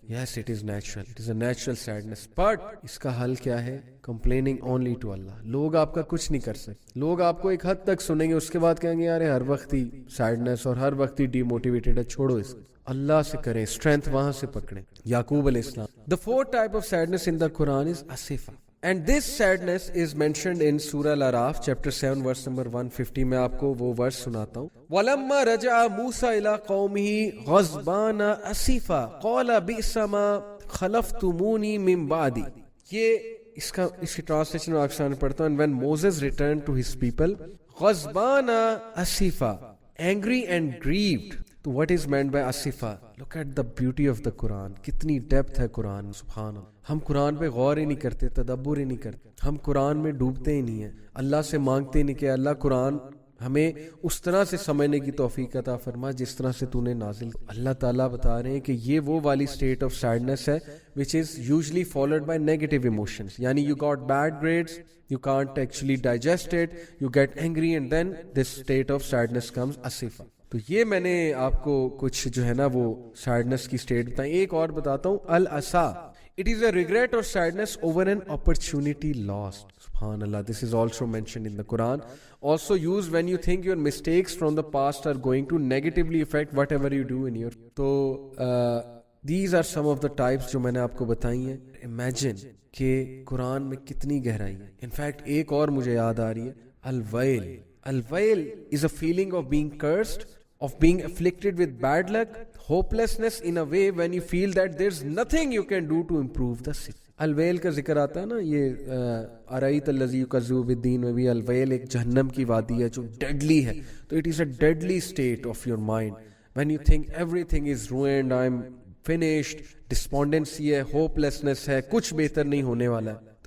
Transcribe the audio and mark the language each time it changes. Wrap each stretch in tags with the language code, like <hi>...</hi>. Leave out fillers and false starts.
<en>yes it is natural, it is a natural sadness, but</en> <ur>اس کا حل کیا ہے؟</ur> <en>Complaining only to Allah.</en> <ur>لوگ آپ کا کچھ نہیں کر سکتے، لوگ آپ کو ایک حد تک سنیں گے، اس کے بعد کہیں گے یار ہر وقت ہی سیڈنس اور ہر وقت ہی ڈی موٹیویٹڈ ہے، چھوڑو اس کو. اللہ سے کریں، اسٹرینتھ وہاں سے پکڑیں.</ur> <en>یعقوب علیہ السلام. The fourth type of sadness in the Quran is asifa. And this sadness is mentioned in Surah Al-Araf, chapter 7, verse number 150.</en> <ur>میں آپ کو وہ ورس سناتا ہوں.</ur> <ar>وَلَمَّا رَجَعَ مُوسَى إِلَىٰ قَوْمِهِ غَضْبَانَ أَسِفًا قَالَ بِئْسَ مَا خَلَفْتُمُونِي مِن بَعْدِي.</ar> <ur>یہ اس کی ٹرانسلیشن میں آپ سامنے پڑھتا ہوں.</ur> <en>And when Moses returned to his people</en> <ar>غَضْبَانَ أَسِفًا,</ar> <en>angry and grieved. تو what is meant by asifa? Look at the beauty of the Quran.</en> <ur>کتنی ڈیپتھ ہے قرآن، سبحان اللہ. ہم قرآن پہ غور ہی نہیں کرتے، تدبر ہی نہیں کرتے، ہم قرآن میں ڈوبتے ہی نہیں ہیں، اللہ سے مانگتے ہی نہیں کہ اللہ قرآن ہمیں اس طرح سے سمجھنے کی توفیق عطا فرما جس طرح سے تو نے نازل. اللہ تعالیٰ بتا رہے ہیں کہ یہ وہ والی state of sadness ہے</ur> <en>which is usually followed by negative emotions. یعنی you got bad grades, you can't actually digest it, you get angry and then this state of sadness comes, asifa.</en> <ur>تو یہ میں نے آپ کو کچھ جو ہے نا وہ سیڈنس کی سٹیٹ بتائیں. ایک اور بتاتا ہوں،</ur> <en>الاسا. It is a regret اور sadness over an opportunity lost.</en> <ar>سبحان اللہ.</ar> <en>This is also mentioned in the Quran. Also use when you think your mistakes from the past are going to negatively affect whatever you do in your.</en> <ur>تو</ur> <en>these are some of the types</en> <ur>جو میں نے آپ کو بتائی ہیں. Imagine کہ قرآن میں کتنی گہرائی ہے. انفیکٹ ایک اور مجھے یاد آ رہی ہے، الویل.</ur> <en>Al-wail is a feeling of being cursed, of being afflicted with bad luck, hopelessness in a way when you feel that there's nothing you can do to improve the situation.</en> <ur>الویل کا ذکر آتا ہے نا، یہ</ur> <ar>ارایت الذی یکذب بالدین</ar> <ur>میں بھی الویل ایک جہنم کی وادی ہے جو ڈیڈلی ہے.</ur> <en>تو it is a deadly state of your mind when you think everything is ruined, I'm finished, despondency ہے، hopelessness ہے،</en> <ur>کچھ بہتر نہیں ہونے والا ہے.</ur>